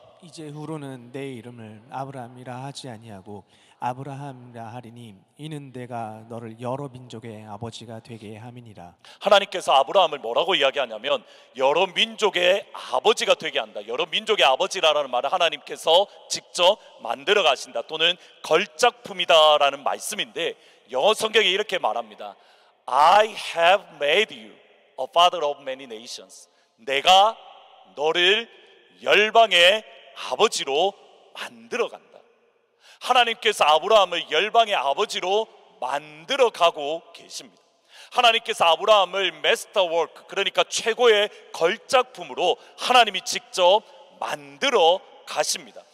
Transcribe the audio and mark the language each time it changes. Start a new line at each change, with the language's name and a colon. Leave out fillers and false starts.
Korean: 이제 후로는 내 이름을 아브라함이라 하지 아니하고 아브라함이라 하리니 이는 내가 너를 여러 민족의 아버지가 되게 함이니라. 하나님께서 아브라함을 뭐라고 이야기하냐면 여러 민족의 아버지가 되게 한다. 여러 민족의 아버지라는 말을 하나님께서 직접 만들어 가신다 또는 걸작품이다라는 말씀인데, 영어 성경에 이렇게 말합니다.
English: I have made you a father of many nations.
Korean: 내가 너를 열방의 아버지로 만들어 간다. 하나님께서 아브라함을 열방의 아버지로 만들어 가고 계십니다. 하나님께서 아브라함을 마스터 워크, 그러니까 최고의 걸작품으로 하나님이 직접 만들어 가십니다.